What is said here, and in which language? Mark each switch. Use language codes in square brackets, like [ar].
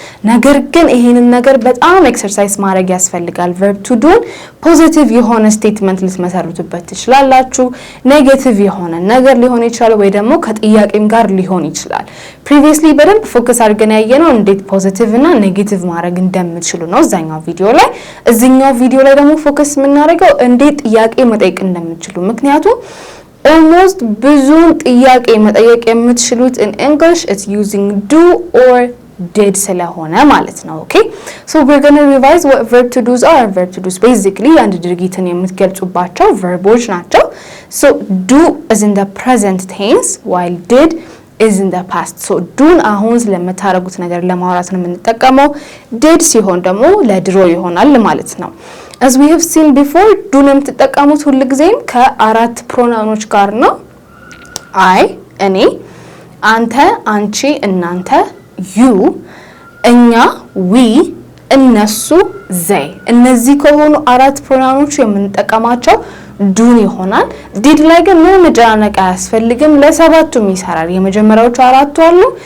[am] ነገር ግን ይሄንን ነገር በጣም ኤክሰርሳይዝ ማድረግ ያስፈልጋል። verb to do ፖዚቲቭ የሆነ ስቴትመንት ልትመሰርቱበት ትችላላችሁ። ኔጌቲቭ የሆነ ነገር ሊሆን ይችላል ወይ ደግሞ ከጥያቄም ጋር ሊሆን ይችላል። previously በደንብ ፎከስ አድርገን ያየነው እንዴት ፖዚቲቭ እና ኔጌቲቭ ማድረግ እንደምትችሉ ነው እዛኛው ቪዲዮ ላይ። እዚህኛው ቪዲዮ ላይ ደግሞ ፎከስ የምናደርገው እንዴት ጥያቄ መጠየቅ እንደምትችሉ ምክንያቱም [en] almost [am] ብዙን ጥያቄ መጠየቅ የምትችሉት [en] in English it's using do or did [am] ስለሆነ ማለት ነው። [en] okay so we're going to revise what verb to do's are. verb to do's basically [am] አንድ ድርጊትን የምትገልጹባቸው verboች ናቸው. [en] so do is in the present tense while did is in the past. [am] so doን አሁን ስለምታረጉት ነገር ለማውራት ነው የምንጠቀመው። did ሲሆን ደግሞ ለድሮ ይሆናል ማለት ነው። [en] as we have seen before [am] ዱን የምትጠቀሙት ሁሉ ጊዜም ከአራት ፕሮናውኖች ጋር ነው። አይ እኔ፣ አንተ፣ አንቺ፣ እናንተ፣ you፣ እኛ፣ we፣ እነሱ፣ they። እነዚህ ከሆኑ አራት ፕሮናውኖች የምንጠቀማቸው ዱን ይሆናል። ዲድ ላይ ግን ምንም መጨናነቅ አያስፈልግም። ለሰባቱም ይሰራል። የመጀመሪያዎቹ አራቱ አሉ